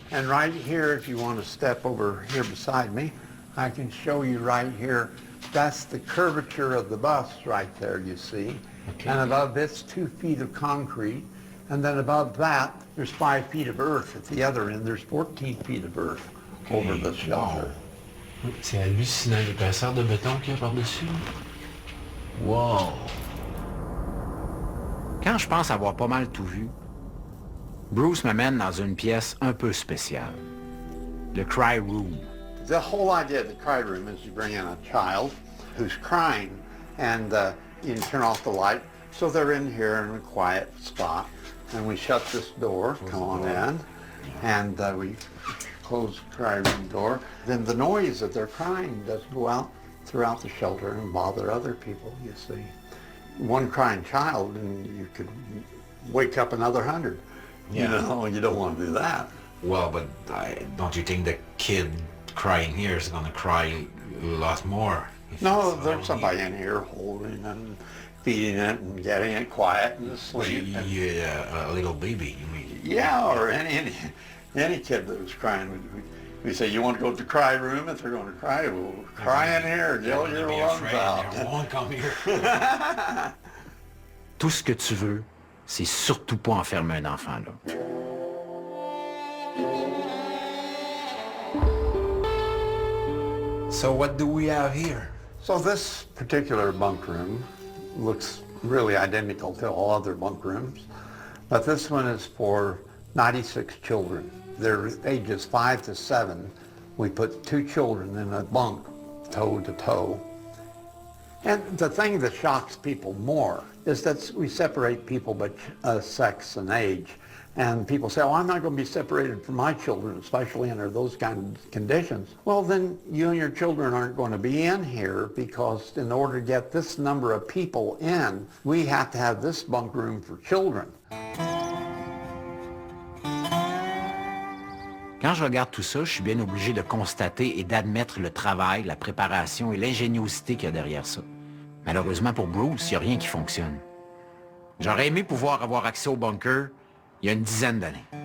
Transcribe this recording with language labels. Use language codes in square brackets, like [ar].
[en] And right here, if you want to step over here beside me, I can show you right here. That's the curvature of the bus right there, you see. Okay. And above this, 2 feet of concrete. And then above that, there's 5 feet of earth. At the other end, there's 14 feet of earth over the shelter. [fr] C'est hallucinant, l'épaisseur de béton qu'il y a par-dessus. Wow! Quand je pense avoir pas mal tout vu, Bruce m'amène dans une pièce un peu spéciale. Le Cry Room. [en] The whole idea of the cry room is you bring in a child who's crying, and you can turn off the light. So they're in here in a quiet spot, and we shut this door, come on in, and we close the cry room door. Then the noise that they're crying doesn't go out throughout the shelter and bother other people, you see. One crying child, and you could wake up another 100. You don't want to do that. Well, but don't you think the kid crying here is going to cry a lot more? No, there's somebody in here holding and feeding it and getting it quiet and asleep. A little baby, you mean? Yeah, or any kid that was crying. We say, you want to go to the cry room? If they're going to cry, well, cry in here, yell your lungs out. They won't come here. [fr] Tout ce que tu veux, c'est surtout pas enfermer un enfant là. [en] So what do we have here? So this particular bunk room looks really identical to all other bunk rooms, but this one is for 96 children. They're ages 5 to 7. We put 2 children in a bunk, toe to toe. And the thing that shocks people more is that we separate people by sex and age. And people say, oh, I'm not going to be separated from my children, especially under those kind of conditions. Well, then you and your children aren't going to be in here because in order to get this number of people in, we have to have this bunk room for children. [fr] Quand je regarde tout ça, je suis bien obligé de constater et d'admettre le travail, la préparation et l'ingéniosité qu'il y a derrière ça. Malheureusement pour Bruce, il n'y a rien qui fonctionne. J'aurais aimé pouvoir avoir accès au bunker il y a une dizaine d'années.